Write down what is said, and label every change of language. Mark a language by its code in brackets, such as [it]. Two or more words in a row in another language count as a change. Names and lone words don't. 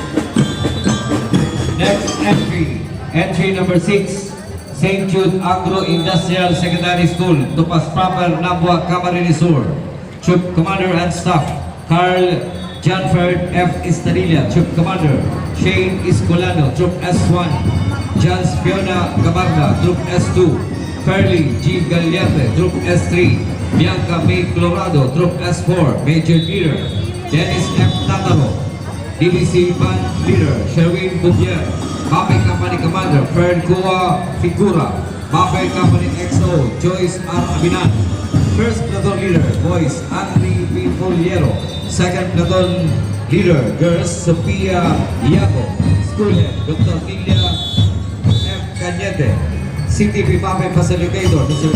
[en] Next entry number 6, St. Jude Agro-Industrial Secondary School, Tupas Proper, Nabua, Camarines Sur. Troop Commander and Staff, Carl Janford F. Estadilla, Troop Commander. Shane Iscolano, Troop S1. Jans Fiona Gabarda, Troop S2. Fairly G. Gagliarte, Troop S3. Bianca May Colorado, Troop S4. Major Leader Dennis F. Tataro. DBC Band Leader Sherwin Bubier. Mapay Company Commander Fern Kua Figura. Mapay Company XO Joyce R. Abinan. First Platoon Leader Boys Anthony P. Foliero. Second Platoon Leader Girls Sophia Iago. School Head Dr. Nilia F. Cañete. CTP Mapay Facilitator Mr.